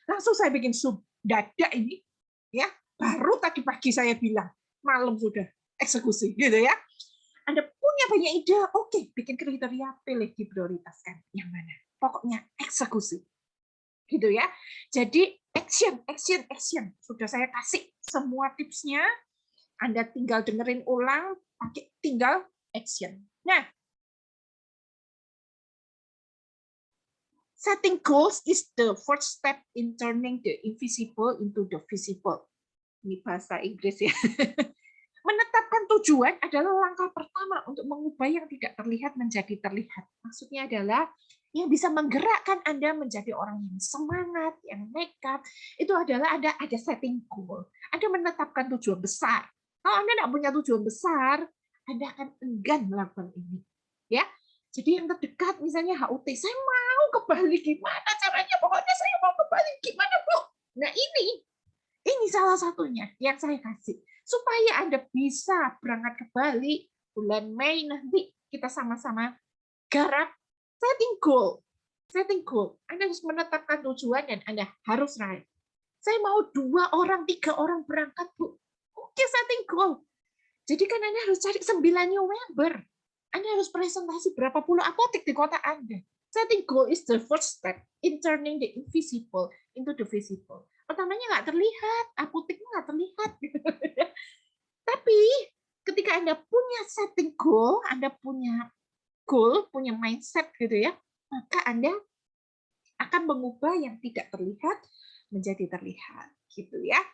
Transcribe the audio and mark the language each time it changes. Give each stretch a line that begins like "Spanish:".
Indonesian: Langsung saya bikin Zoom. Dadak ini, ya. Baru tadi pagi saya bilang, malam sudah eksekusi, gitu ya. Anda punya banyak ide, oke, bikin kriteria, pilih, diprioritaskan. Yang mana? Pokoknya eksekusi. Gitu ya. Jadi action. Sudah saya kasih semua tipsnya. Anda tinggal dengerin ulang, pakai tinggal action.
English: Nah, setting goals is the first step in turning the invisible into the visible.
Indonesian: Ini bahasa Inggris ya. Menetapkan tujuan adalah langkah pertama untuk mengubah yang tidak terlihat menjadi terlihat. Maksudnya adalah yang bisa menggerakkan Anda menjadi orang yang semangat, yang nekat, itu adalah ada setting goal. Anda menetapkan tujuan besar. Kalau Anda tidak punya tujuan besar, Anda akan enggan melakukan ini. Ya, jadi yang terdekat misalnya HUT, saya mau ke Bali, gimana caranya? Pokoknya saya mau ke Bali, gimana Bu? Nah ini salah satunya yang saya kasih. Supaya Anda bisa berangkat ke Bali bulan Mei nanti kita sama-sama garap setting goal. Setting goal. Anda harus menetapkan tujuan dan Anda harus raih. Saya mau 2 orang, 3 orang berangkat, Bu. Oke, setting goal. Jadi kan Anda harus cari 9 new member. Anda harus presentasi berapa puluh apotek di kota Anda.
English: Setting goal is the first step in turning the invisible into the visible.
Indonesian: Pertamanya nggak terlihat, apoteknya nggak terlihat. Tapi ketika Anda punya setting goal, Anda punya goal, punya mindset gitu ya, maka Anda akan mengubah yang tidak terlihat menjadi terlihat gitu ya.